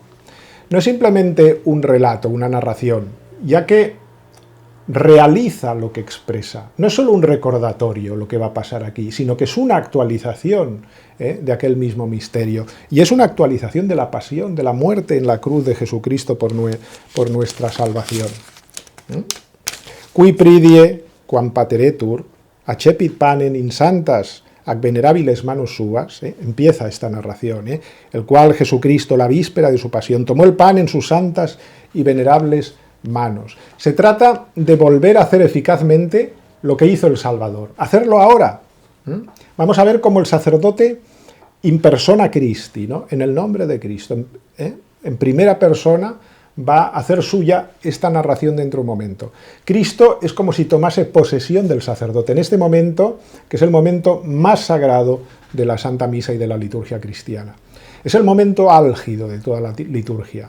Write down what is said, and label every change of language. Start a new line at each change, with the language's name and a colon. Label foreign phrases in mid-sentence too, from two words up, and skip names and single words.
Spanish: No es simplemente un relato, una narración, ya que realiza lo que expresa. No es solo un recordatorio lo que va a pasar aquí, sino que es una actualización de aquel mismo misterio. Y es una actualización de la pasión, de la muerte en la cruz de Jesucristo por nuestra salvación.
Latin: Qui pridie, quam pateretur, accepit panem in santas ac venerabiles manos suas,
Spanish: empieza esta narración, el cual Jesucristo, la víspera de su pasión, tomó el pan en sus santas y venerables manos. Se trata de volver a hacer eficazmente lo que hizo el Salvador, hacerlo ahora. Vamos a ver cómo el sacerdote
Latin: in persona Christi,
Spanish: ¿no? En el nombre de Cristo, en primera persona, va a hacer suya esta narración dentro de un momento. Cristo es como si tomase posesión del sacerdote en este momento, que es el momento más sagrado de la Santa Misa y de la liturgia cristiana. Es el momento álgido de toda la liturgia.